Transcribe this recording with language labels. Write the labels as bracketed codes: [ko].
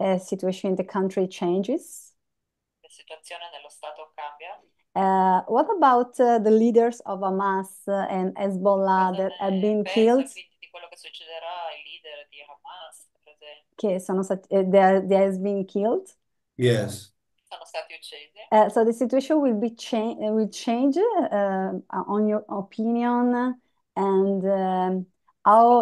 [en] situation in the country changes. [it] La situazione nello Stato cambia. [en] What about the leaders of Hamas and Hezbollah that have been [it] Pensa [en] killed? [it] quindi di quello che succederà ai leader di Hamas, per esempio. Che sono stati, [en] they has been killed. Yes. [it] Sono stati uccisi. [en] So the situation will change on your opinion, and how